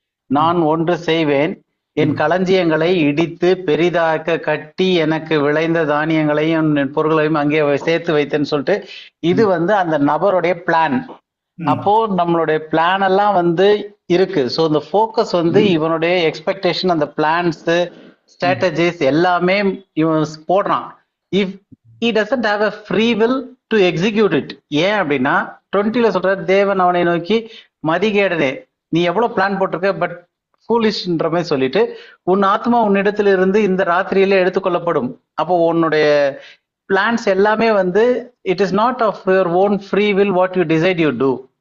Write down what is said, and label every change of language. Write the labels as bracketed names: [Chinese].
[Tamil] நான் ஒன்று செய்வேன், என் களஞ்சியங்களை இடித்து பெரிதாக்க கட்டி எனக்கு விளைந்த தானியங்களையும் பொருள்களையும் அங்கே சேர்த்து வைத்தேன்னு சொல்லிட்டு இது அந்த நபருடைய பிளான். அப்போ நம்மளுடைய பிளான் எல்லாம் இருக்கு. ஸோ இந்த ஃபோக்கஸ் இவனுடைய எக்ஸ்பெக்டேஷன், அந்த பிளான்ஸ் ஸ்ட்ராட்டஜிஸ் எல்லாமே இவன் போடுறான். [English] If he doesn't have a free will to execute it. [Tamil] ஏன் அப்படின்னா 20ல சொல்ற, தேவன் அவனை நோக்கி, மதிகேடனே, நீ எவ்வளவு பிளான் போட்டிருக்க, பட் ஃபூலிஷ்ன்ற மாதிரி சொல்லிட்டு, உன் ஆத்மா உன்னிடத்துல இருந்து இந்த ராத்திரியில எடுத்துக்கொள்ளப்படும். அப்போ உன்னுடைய பிளான்ஸ் எல்லாமே [English] It is not of your own free will what you decide you do.